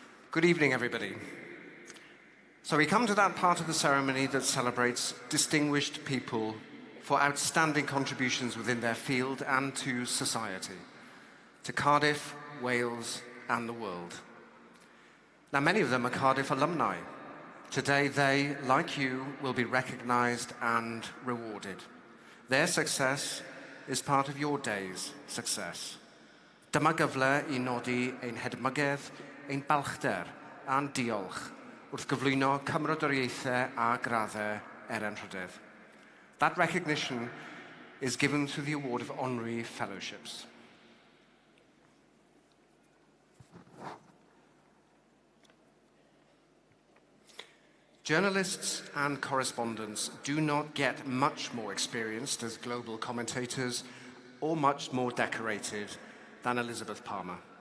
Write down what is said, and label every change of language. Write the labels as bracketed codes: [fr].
[en] Good evening, everybody. So we come to that part of the ceremony that celebrates distinguished people for outstanding contributions within their field and to society, to Cardiff, Wales, and the world. Now, many of them are Cardiff alumni. Today, they, like you, will be recognised and rewarded. Their success is part of your day's success. [cy] Dyma gyfle I nodi ein hedmygedd, ein balchder a'n diolch wrth gyflwyno cymrodoriaethau a graddau Anrhydydd. [en] That recognition is given through the award of honorary fellowships. Journalists and correspondents do not get much more experienced as global commentators or much more decorated than Elizabeth Palmer.